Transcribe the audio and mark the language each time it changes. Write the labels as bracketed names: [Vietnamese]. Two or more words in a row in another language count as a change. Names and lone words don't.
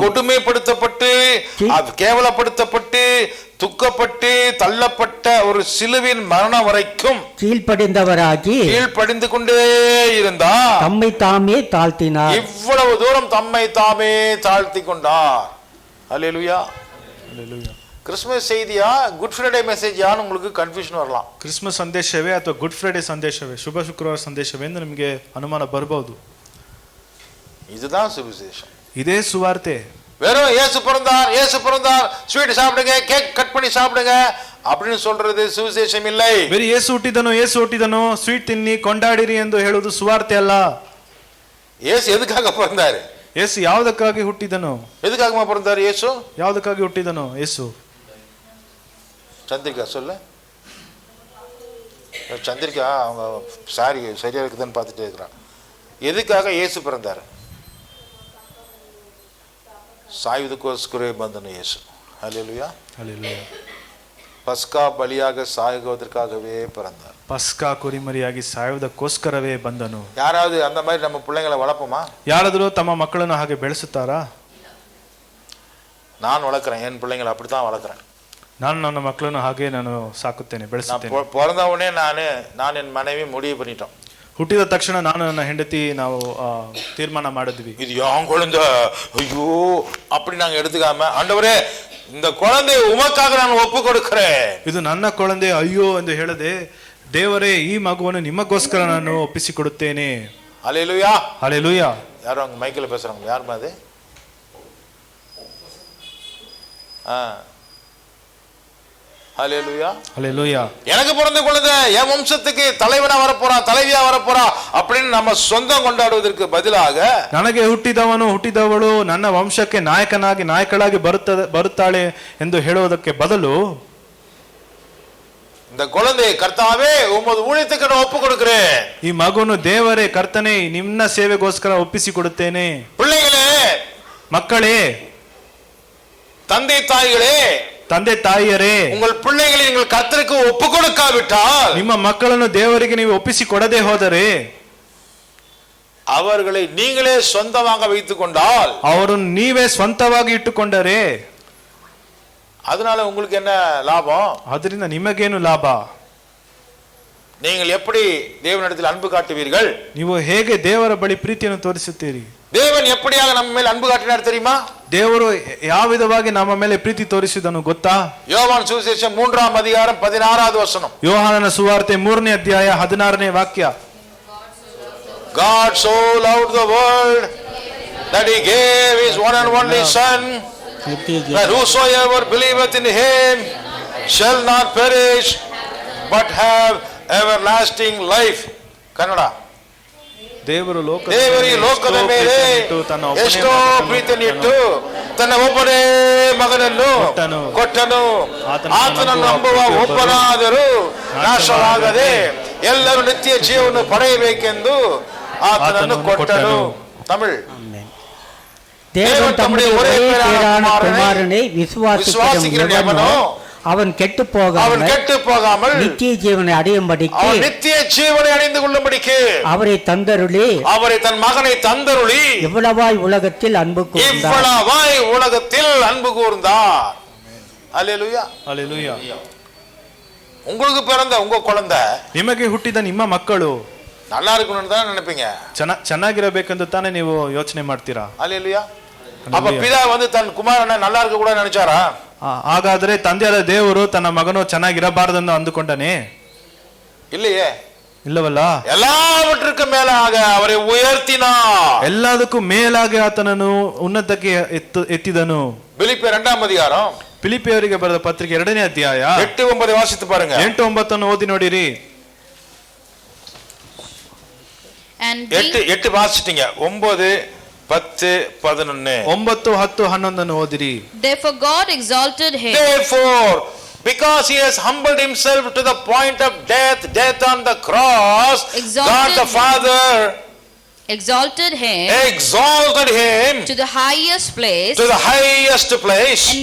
[Tamil] கொடுமைப்படுத்தப்பட்டு கேவலப்படுத்தப்பட்டு துக்கப்பட்டு தள்ளப்பட்ட ஒரு சிலுவின் மரணம் வரைக்கும் கீழ்ப்படிந்து கொண்டே இருந்தார். தம்மை தாமே தாழ்த்தினார். இவ்வளவு தூரம் தம்மை தாமே தாழ்த்தி கொண்டார். அல்லேலூயா. [English] Hallelujah. [Tamil] கிறிஸ்மஸ் செய்தியா [English] Good Friday [Tamil] மெசேஜான்னு உங்களுக்கு கன்ஃபியூஷன் வரலாம். [Kannada] ಕ್ರಿಸ್ಮಸ್ ಸಂದೇಶವೇ ಅಥವಾ [English] Good Friday [Kannada] ಸಂದೇಶವೇ ಶುಭ ಶುಕ್ರವಾರ ಸಂದೇಶವೇ ಎಂದು ನಿಮಗೆ ಅನುಮಾನ ಬರಬಹುದು. [Tamil] இதுதான் சுவிசேஷம். [Kannada] ಇದೇ ಸುವಾರ್ತೆ. [Tamil] வெறும் இயேசு பிறந்தார் ஸ்வீட் சாப்பிடுங்க, [English] cake cut [Tamil] பண்ணி சாப்பிடுங்க அப்படின்னு சொல்றது சுவிசேஷம் இல்லை. [Kannada] ಬೇರೆ ಯೇಸು ಹುಟ್ಟಿದನು ಸ್ವೀಟ್ ತಿನ್ನಿ ಕೊಂಡಾಡಿರಿ ಎಂದು ಹೇಳುವುದು ಸುವಾರ್ತೆ ಅಲ್ಲ. [Tamil] இயேசு எதுக்காக பிறந்தாரு? [Kannada] ಯೇಸು ಯಾವುದಕ್ಕಾಗಿ ಹುಟ್ಟಿದನು? [Tamil] எதுக்காகமா பிறந்தாரு இயேசு? [Kannada] ಯಾವುದಕ್ಕಾಗಿ ಹುಟ್ಟಿದನು ಯೇಸು? [Tamil] சந்திரிகா சொல்லு. சந்திரிகா அவங்க சாரி சரியா இருக்குதுன்னு பார்த்துட்டே இருக்கிறான். எதுக்காக இயேசு பிறந்தாரு? [Kannada] ಸಾಯುವುದಕ್ಕೋಸ್ಕರ ಬಂದನು ಯೇಸು. [Tamil] அல்லேலூயா. அல்லேலூயா. பஸ்கா பலியாக சாகுவதற்காகவே பிறந்தார். [Kannada] ಪಸ್ಕಾ ಕುರಿಮರಿಯಾಗಿ ಸಾಯುವುದಕ್ಕೋಸ್ಕರವೇ ಬಂದನು. [Tamil] யாராவது அந்த மாதிரி நம்ம பிள்ளைங்களை வளர்ப்போமா? [Kannada] ಯಾರಾದರೂ ತಮ್ಮ ಮಕ್ಕಳನ್ನು ಹಾಗೆ ಬೆಳೆಸುತ್ತಾರಾ? [Tamil] நான் வளர்க்குறேன், என் பிள்ளைங்களை அப்படித்தான் வளர்க்குறேன். [Kannada] ನಾನು ನನ್ನ ಮಕ್ಕಳನ್ನು ಹಾಗೆ ನಾನು ಸಾಕುತ್ತೇನೆ, ಬೆಳೆಸುತ್ತೇನೆ. [Tamil] பிறந்த உடனே நான் என் மனைவி முடிவு பண்ணிட்டோம். [Kannada] ಹುಟ್ಟಿದ ತಕ್ಷಣ ನಾನು ನನ್ನ ಹೆಂಡತಿ ನಾವು ತೀರ್ಮಾನ ಮಾಡಿದ್ವಿ, [Tamil] இது யான் குழந்தை, ஐயோ அப்படி நாங்க எடுத்துக்காம, ஆண்டவரே இந்த குழந்தையை உமக்காக நான் ஒப்பு கொடுக்கிறேன், [Kannada] ಇದು ನನ್ನ ಕೊಳಂದೆ ಅಯ್ಯೋ ಎಂದು ಹೇಳದೆ, ದೇವರೇ ಈ ಮಗುವನ್ನು ನಿಮಗೋಸ್ಕರ ನಾನು ಒಪ್ಪಿಸಿಕೊಡುತ್ತೇನೆ. [Tamil] அல்லேலூயா. [Kannada] ಹಲ್ಲೆಲೂಯಾ. [Tamil] யாரும் அங்க மைக்கில் பேசுறாங்க, யாருமா அது? அல்லேலூயா. [Kannada] ಹಲ್ಲೆಲೂಯಾ. [Tamil] எனக்கு பிறந்த குழந்தை என் வம்சத்துக்கு தலைவனா வரப்போறான், தலைவியா வரப்போறான் அப்படின்னு நம்ம சொந்தம் கொண்டாடுவதற்கு பதிலாக, [Kannada] ನನಗೆ ಹುಟ್ಟಿದವಳು ನನ್ನ ವಂಶಕ್ಕೆ ನಾಯಕಳಾಗಿ ಬರುತ್ತಾಳೆ ಎಂದು ಹೇಳುವುದಕ್ಕೆ ಬದಲು, [Tamil] இந்த குழந்தையை கர்த்தாவே உமது ஊழியத்துக்கு நான் ஒப்பு கொடுக்கிறேன், [Kannada] ಈ ಮಗುವನ್ನು ದೇವರೇ ಕರ್ತನೆ ನಿನ್ನ ಸೇವೆಗೋಸ್ಕರ ಒಪ್ಪಿಸಿಕೊಡುತ್ತೇನೆ. [Tamil] பிள்ளைகளே, [Kannada] ಮಕ್ಕಳೇ, [Tamil] தந்தை தாய்களே, [Kannada] ತಂದೆ ತಾಯಿಯರೇ, [Tamil] உங்கள் பிள்ளைகளை நீங்கள் கர்த்தருக்கு ஒப்பு கொடுக்காவிட்டால், [Kannada] ನಿಮ್ಮ ಮಕ್ಕಳನ್ನು ದೇವರಿಗೆ ನೀವು ಒಪ್ಪಿಸಿಕೊಡದೆ ಹೋದರೆ, [Tamil] அவர்களை நீங்களே சொந்தமாக வைத்துக் கொண்டால், [Kannada] ಅವರನ್ನು ನೀವೇ ಸ್ವಂತವಾಗಿ ಇಟ್ಟುಕೊಂಡರೆ, [Tamil] அதனால உங்களுக்கு என்ன லாபம்? [Kannada] ಅದರಿಂದ ನಿಮಗೇನು ಲಾಭ? [Tamil] நீங்கள் எப்படி தேவனிடத்தில் அன்பு காட்டுவீர்கள்? [Kannada] ನೀವು ಹೇಗೆ ದೇವರ ಬಳಿ ಪ್ರೀತಿಯನ್ನು ತೋರಿಸುತ್ತೀರಿ? [Tamil] தேவன் எப்படியாக நம்ம மேல் அன்பு காட்டினார் தெரியுமா? [Kannada] ದೇವರು ಯಾವ ವಿಧವಾಗಿ ನಮ್ಮ ಮೇಲೆ ಪ್ರೀತಿ ತೋರಿಸಿದನು ಗೊತ್ತಾ? [Tamil] யோவான் சுவிசேஷம் 3ஆம் அதிகாரம் 16வது வசனம். [Kannada] ಯೋಹಾನನ ಸುವಾರ್ತೆ 3ನೇ ಅಧ್ಯಾಯ 16ನೇ ವಾಕ್ಯ. [English] God so loved the world that he gave his one and only son, that whosoever believeth in him shall not perish but have everlasting life. [Kannada] ಕನ್ನಡ. ದೇವರು ದೇವರಿಗೆ ಲೋಕದ ಮೇಲೆ ಎಷ್ಟೋ ಪ್ರೀತಿಯನ್ನಿಟ್ಟು ತನ್ನ ಒಬ್ಬನೇ ಮಗನನ್ನು ಕೊಟ್ಟನು, ಆತನನ್ನು ನಂಬುವ ಒಬ್ಬನಾದರೂ ನಾಶವಾಗದೆ ಎಲ್ಲರೂ ನಿತ್ಯ ಜೀವನ ಪಡೆಯಬೇಕೆಂದು ಆತನನ್ನು ಕೊಟ್ಟನು. ತಮಿಳ್. [Tamil] தேவன் தம்முடைய ஒரே பேரான குமாரனை விசுவாசிக்கிறவனோ அவன் கெட்டு போகாமல் நித்திய ஜீவனை அடையும்படிக்கு, நித்திய ஜீவனை அடைந்து கொள்ளும்படிக்கு அவரை தன் மகனை தந்தருளி இவ்வளவாய் உலகத்தில் அன்பு கூர்ந்தார். அல்லேலூயா. [Kannada] ಹಲ್ಲೆಲೂಯಾ. [Tamil] உங்களுக்கு பிறந்த உங்க குழந்தை, [Kannada] ನಿಮಗೆ ಹುಟ್ಟಿದ ನಿಮ್ಮ ಮಕ್ಕಳು [Tamil] நல்லா இருக்கணும்னு தான் நினைப்பீங்க, [Kannada] ಚೆನ್ನಾಗಿರಬೇಕೆಂದು ತಾನೇ ನೀವು ಯೋಚನೆ ಮಾಡ್ತೀರಾ? [Tamil] அல்லேலூயா. அப்ப பிதா தன் குமாரனை நல்லா இருக்க கூட நினைச்சாரா? [Kannada] ಹಾಗಾದ್ರೆ ತಂದೆಯಾದ ದೇವರು ತನ್ನ ಮಗನು ಚೆನ್ನಾಗಿರಬಾರದೆಂದು ಅಂದುಕೊಂಡನೇ? [Tamil] இல்லையே. [Kannada] ಇಲ್ಲವಲ್ಲ. [Tamil] எல்லாவற்றுக்கு மேலாக அவரை உயர்த்தினார். [Kannada] ಎಲ್ಲದಕ್ಕೂ ಮೇಲಾಗಿ ಆತನನ್ನು ಉನ್ನತಕ್ಕೆ ಎತ್ತಿದನು. [Tamil] பிலிப்பியர் 2ஆம் அதிகாரம், [Kannada] ಫಿಲಿಪಿಯವರಿಗೆ ಬರೆದ ಪತ್ರಿಕೆ 2ನೇ ಅಧ್ಯಾಯ [Tamil] 8-9 ವಾಸಿத்து பாருங்க. [Kannada] 8-9 ಓದಿ ನೋಡಿರಿ. [Tamil] 8 ವಾಸಿட்டீங்க. 9, 10, 11. [Kannada] 9, 10, 11 ಓದಿರಿ. [English] Therefore God exalted him. Therefore, because he has humbled himself to the point of death on the cross, God the Father exalted him to the highest place, and